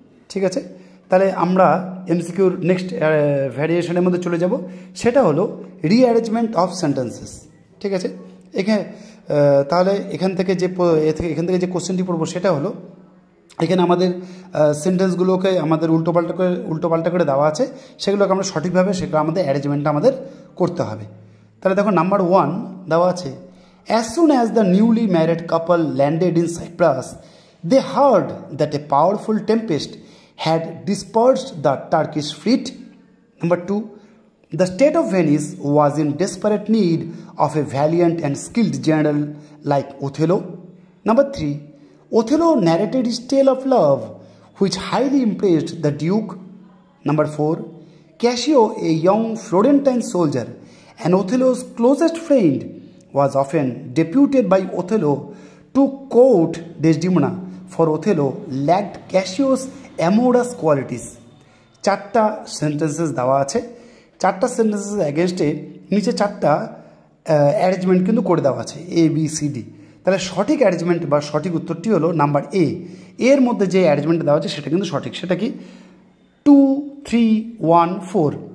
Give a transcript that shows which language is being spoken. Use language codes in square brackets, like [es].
[bn] ঠিক আছে, তাহলে আমরা এমসিকিউর নেক্সট ভ্যারিয়েশনের মধ্যে চলে যাব। সেটা হলো রিঅ্যারেঞ্জমেন্ট অফ সেন্টেন্সেস। ঠিক আছে, এখানে তাহলে এখান থেকে যে কোশ্চেনটি পড়বো সেটা হলো, এখানে আমাদের সেন্টেন্সগুলোকে আমাদের উল্টোপাল্টা করে দেওয়া আছে, সেগুলোকে আমরা সঠিকভাবে সেগুলো আমাদের অ্যারেঞ্জমেন্টটা আমাদের করতে হবে। তাহলে দেখো নাম্বার 1 দেওয়া আছে, [en] as soon as the newly married couple landed in Cyprus, they heard that a powerful tempest had dispersed the Turkish fleet. Number 2, the state of Venice was in desperate need of a valiant and skilled general like Othello. Number 3, Othello narrated his tale of love, which highly impressed the Duke. Number 4, Cassio, a young Florentine soldier and Othello's closest friend, was often deputed by Othello to court Desdemona, for Othello lacked Cassio's amorous qualities. [bn] 4টা sentences দেওয়া আছে, 4টা sentences এগেনস্টে নিচে 4টা arrangement কিন্তু করে দেওয়া আছে ABCD। তাহলে সঠিক অ্যারেঞ্জমেন্ট বা সঠিক উত্তরটি হলো নাম্বার এর মধ্যে যে অ্যারেঞ্জমেন্ট দেওয়া আছে সেটা কিন্তু সঠিক। সেটা কি 2 3 1 4।